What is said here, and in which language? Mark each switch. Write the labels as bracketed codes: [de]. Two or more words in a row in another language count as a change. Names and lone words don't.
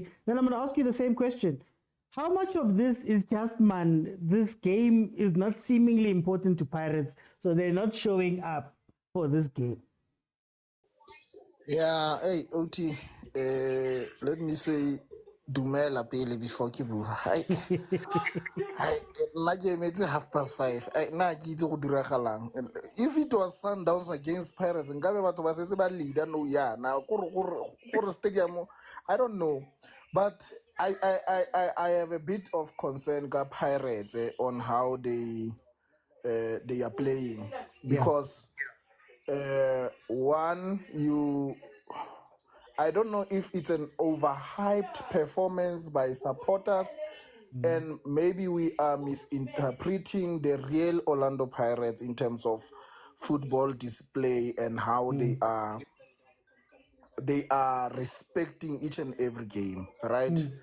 [en] Then I'm going to ask you the same question. How much of this is just, man, this game is not seemingly important to Pirates, so they're not showing up for this game? Yeah, hey, OT, let me say Dumela Pele before Kibu. Hi, my game it's 5:30. [tn] Na ke itse go dira galang. [en] If it was Sundowns against Pirates, [tn] ngabe batho ba setse ba leader no yana. Gore stadium, [en] I don't know. But I have a bit of concern ka Pirates on how they are playing because one, I don't know if it's an overhyped performance by supporters, and maybe we are misinterpreting the real Orlando Pirates in terms of football display and how they are respecting each and every game, right?